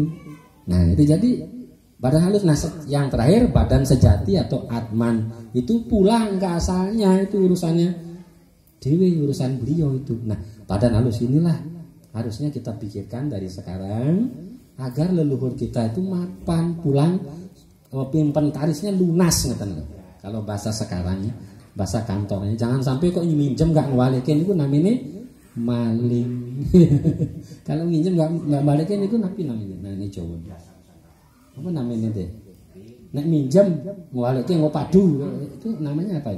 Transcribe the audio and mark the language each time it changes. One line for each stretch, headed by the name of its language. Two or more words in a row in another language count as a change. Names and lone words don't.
Indonesian: Nah, itu jadi badan halus. Nah, yang terakhir badan sejati atau atman itu pulang ke asalnya, itu urusannya dewi, urusan beliau itu. Nah, badan halus inilah harusnya kita pikirkan dari sekarang agar leluhur kita itu mapan pulang, inventarisnya lunas ngeten. Kalau bahasa sekarangnya, bahasa kantornya, jangan sampai kok minjem gak ngewalikin itu namanya maling. Kalau minjem gak balikin itu napi namanya. Nah, ini Jawa. Apa namanya deh?
Javanese: Nek minjem ngewalikin ngopadu
Indonesian: itu namanya apa itu?